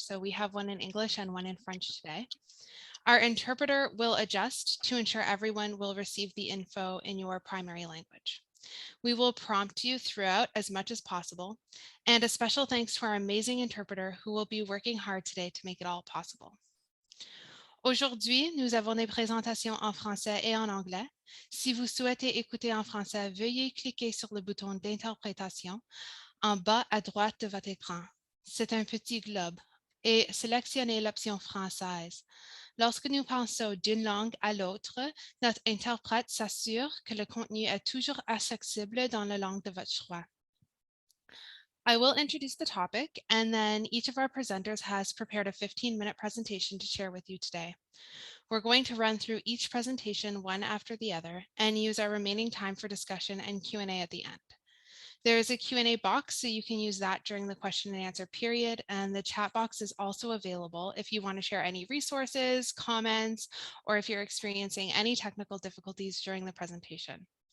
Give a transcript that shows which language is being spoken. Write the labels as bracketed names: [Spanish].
[English] So we have one in English and one in French today. Our interpreter will adjust to ensure everyone will receive the info in your primary language. We will prompt you throughout as much as possible, and a special thanks to our amazing interpreter who will be working hard today to make it all possible. [French] Aujourd'hui, nous avons des présentations en français et en anglais. Si vous souhaitez écouter en français, veuillez cliquer sur le bouton d'interprétation en bas à droite de votre écran. C'est un petit globe et sélectionnez l'option française. Lorsque nous passons d'une langue à l'autre, notre interprète s'assure que le contenu est toujours accessible dans la langue de votre choix. [English] I will introduce the topic, and then each of our presenters has prepared a 15-minute presentation to share with you today. We're going to run through each presentation one after the other and use our remaining time for discussion and Q&A at the end. There is a Q&A box, so you can use that during the question and answer period, and the chat box is also available if you want to share any resources, comments, or if you're experiencing any technical difficulties during the presentation.